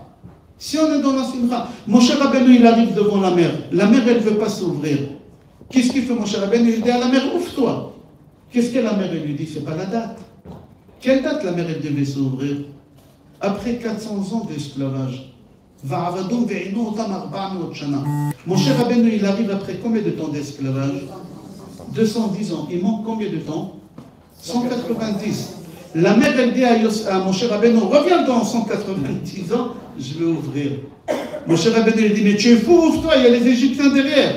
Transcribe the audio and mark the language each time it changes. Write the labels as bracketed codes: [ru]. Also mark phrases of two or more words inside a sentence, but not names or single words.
[fr] Si on est dans la simcha, Moshe Rabbeinu, il arrive devant la mer. La mer, elle ne veut pas s'ouvrir. Qu'est-ce qu'il fait, Moshe Rabbeinu? Il dit à la mer, ouvre-toi. Qu'est-ce que la mer, elle lui dit? C'est pas la date. Quelle date la mer elle devait s'ouvrir? Après 400 ans d'esclavage. [he] ועבדום וענו אותם 400 שנה. [fr] Moshe Rabbeinu, il arrive après combien de temps d'esclavage? 210 ans. Il manque combien de temps? 190. La mère, elle dit à Moshe Rabbeinu, reviens dans 190 ans, je vais ouvrir. Moshe Rabbeinu, il dit, mais tu es fou, ouvre-toi, il y a les Égyptiens derrière.